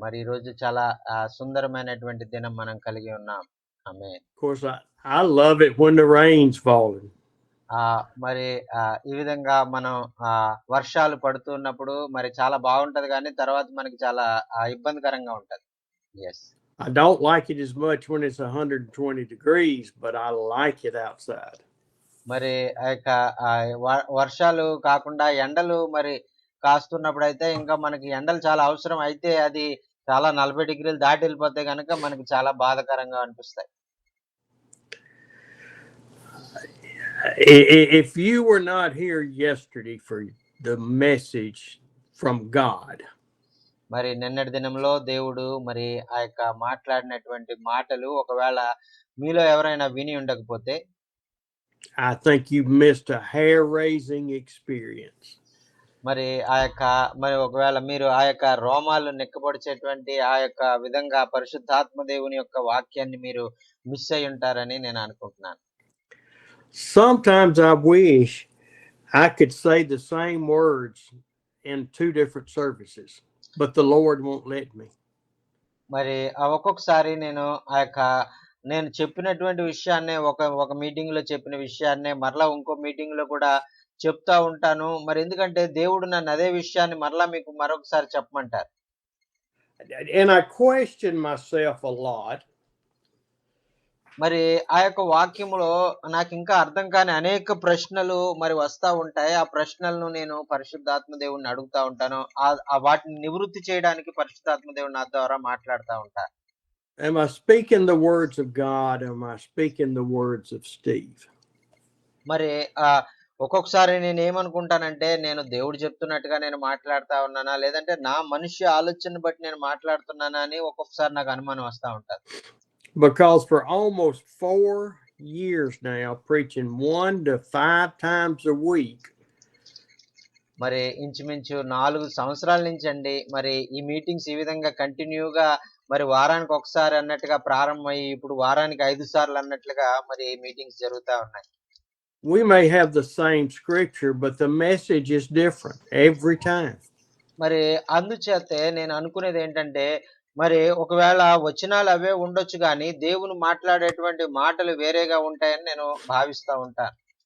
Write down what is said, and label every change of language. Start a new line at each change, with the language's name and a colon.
Telugu: మరి ఈ రోజు చాలా సుందరమైనటువంటి దినం మనం కలిగి ఉన్నాం. ఆమేన్.
English: Of course, I love it when the rain's falling.
Telugu: మరి ఈ విధంగా మనం వర్షాలు పడుతున్నప్పుడు మరి చాలా బాగుంటది కానీ తర్వాత మనకి చాలా ఇబ్బందికరంగా ఉంటది.
English: yes. I don't like it as much when it's 120 degrees, but I like it outside.
Telugu: మరి ఆ యొక్క వర్షాలు కాకుండా ఎండలు మరి కాస్తున్నప్పుడైతే ఇంకా మనకి ఎండలు చాలా అవసరం అయితే అది చాలా 40 డిగ్రీలు దాటి వెళ్ళిపోతే కనుక మనకి చాలా బాధాకరంగా అనిపిస్తాయి.
English: If you were not here yesterday for the message from God,
Telugu: మరి నిన్నటి దినంలో దేవుడు మరి ఆ యొక్క మాట్లాడినటువంటి మాటలు ఒకవేళ మీలో ఎవరైనా విని ఉండకపోతే
English: I think you missed a hair-raising experience.
Telugu: మరి మరి ఒకవేళ మీరు ఆ యొక్క రోమాలు నిక్కబొడిచేటువంటి ఆ యొక్క విధంగా పరిశుద్ధాత్మ దేవుని యొక్క వాక్యాన్ని మీరు మిస్ అయి ఉంటారని నేను అనుకుంటున్నాను.
English: Sometimes I wish I could say the same words in 2 different services, but the Lord won't let me.
Telugu: మరి ఒక్కొక్కసారి నేను చెప్పినటువంటి విషయాన్నే ఒక మీటింగ్ లో చెప్పిన విషయాన్నే మరలా ఇంకో మీటింగ్ లో కూడా చెప్తా ఉంటాను. మరి ఎందుకంటే దేవుడు నన్ను అదే విషయాన్ని మరలా మీకు మరొకసారి చెప్పమంటారు.
English: And I question myself a lot.
Telugu: మరి ఆ యొక్క వాక్యములో నాకు ఇంకా అర్థం కాని అనేక ప్రశ్నలు మరి వస్తా ఉంటాయి. ఆ ప్రశ్నలను నేను పరిశుద్ధాత్మ దేవుణ్ణి అడుగుతా ఉంటాను. వాటిని నివృత్తి చేయడానికి పరిశుద్ధాత్మ దేవుడు నా ద్వారా మాట్లాడుతూ ఉంటారు.
English: Am I speaking the words of God? Am I speaking the words of Steve?
Telugu: మరి ఒక్కొక్కసారి నేను ఏమనుకుంటానంటే నేను దేవుడు చెప్తున్నట్టుగా నేను మాట్లాడుతా ఉన్నానా లేదంటే నా మనిషి ఆలోచన బట్టి నేను మాట్లాడుతున్నానా అని ఒక్కొక్కసారి నాకు అనుమానం వస్తా ఉంటది.
English: Because for almost 4 years now, preaching 1 to 5 times a week.
Telugu: మరి ఇంచుమించు 4 సంవత్సరాల నుంచి అండి మరి ఈ మీటింగ్స్ ఈ విధంగా కంటిన్యూగా మరి వారానికి ఒకసారి అన్నట్టుగా ప్రారంభమయ్యి ఇప్పుడు వారానికి 5 సార్లు అన్నట్లుగా మరి మీటింగ్స్ జరుగుతా ఉన్నాయి.
English: We may have the same scripture, but the message is different every time.
Telugu: మరి అందుచేతే నేను అనుకునేది ఏంటంటే మరి ఒకవేళ వచనాలు అవే ఉండొచ్చు కానీ దేవుని మాట్లాడేటువంటి మాటలు వేరేగా ఉంటాయని నేను భావిస్తా ఉంటాను.